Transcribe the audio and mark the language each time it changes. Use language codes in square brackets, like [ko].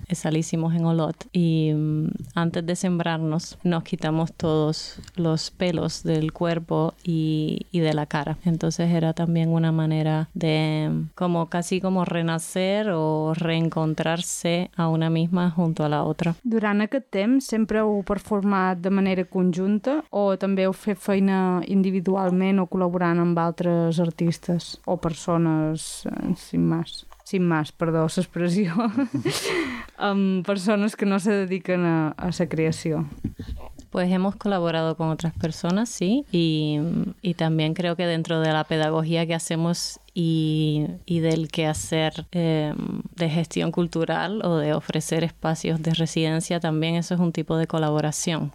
[es] Esa la hicimos en Olot. Y antes de sembrarnos, nos quitamos todos los pelos del cuerpo y de la cara. Entonces era también una manera de como casi como renacer o reencontrarse a una misma junto a la otra. [ca] Durant aquest temps sempre heu performat de manera conjunta o també heu fet feina individualment o col·laborant amb altres artistes o persones [es] sin más, [ca] s'expressió, amb persones que no se dediquen a la creació? [es] Pues hemos colaborado con otras personas, sí, y también creo que dentro de la pedagogía que hacemos y del quehacer de gestión cultural o de ofrecer espacios de residencia, también eso es un tipo de colaboración.